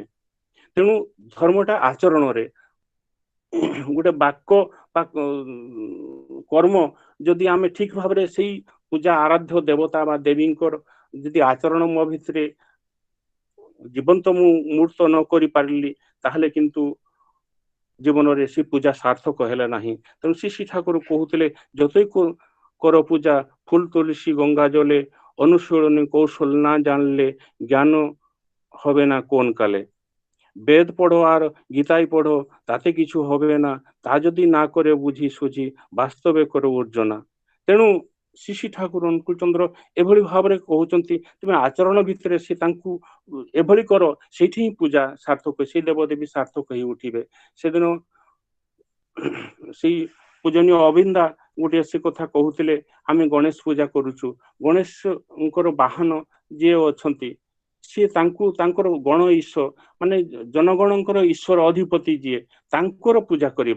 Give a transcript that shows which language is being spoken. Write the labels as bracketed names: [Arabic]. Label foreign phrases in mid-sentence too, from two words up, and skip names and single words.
[Odia] ତେଣୁ ଧର୍ମଟା ଆଚରଣରେ, ଗୋଟେ ବାକ୍ୟ ବା କର୍ମ ଯଦି ଆମେ ଠିକ ଭାବରେ ସେଇ ପୂଜା ଆରାଧ୍ୟ ଦେବତା ବା ଦେବୀଙ୍କର ଯଦି ଆଚରଣ ମୋ ଭିତରେ ଜୀବନ୍ତ ମୁଁ ମୂର୍ତ୍ତ ନ କରିପାରିଲି, ତାହେଲେ କିନ୍ତୁ ଜୀବନରେ ସେ ପୂଜା ସାର୍ଥକ ହେଲା ନାହିଁ। ତେଣୁ ଶିଶି ଠାକୁର କହୁଥିଲେ, [Bangla] যতই কর পূজা ফুল তুলসী গঙ্গা জলে, অনুশীলনী কৌশল না জানলে জ্ঞান হবে না কোন কালে। বেদ পড়ো আর গীতাই পড়ো, তাতে কিছু হবে না, তা যদি না করে বুঝি সুঝি বাস্তবে করো অর্ଜনা। [Odia] ତେଣୁ ଶିଶି ଠାକୁର ଅନୁକୂଳ ଚନ୍ଦ୍ର ଏଭଳି ଭାବରେ କହୁଛନ୍ତି, ତୁମେ ଆଚରଣ ଭିତରେ ସେ ତାଙ୍କୁ ଏଭଳି କର, ସେଇଠି ହିଁ ପୂଜା ସାର୍ଥକ, ସେଇ ଦେବଦେବୀ ସାର୍ଥକ ହେଇ ଉଠିବେ। ସେଦିନ ସେଇ ପୂଜନୀୟ ଅବିନ୍ଦା ଗୋଟିଏ ସେ କଥା କହୁଥିଲେ, ଆମେ ଗଣେଶ ପୂଜା କରୁଛୁ, ଗଣେଶଙ୍କର ବାହନ ଯିଏ ଅଛନ୍ତି ସିଏ ତାଙ୍କର ଗଣ ଈଶ୍ୱର, ମାନେ ଜନଗଣଙ୍କର ଈଶ୍ୱର ଅଧିପତି ଯିଏ, ତାଙ୍କର ପୂଜା କରିବା।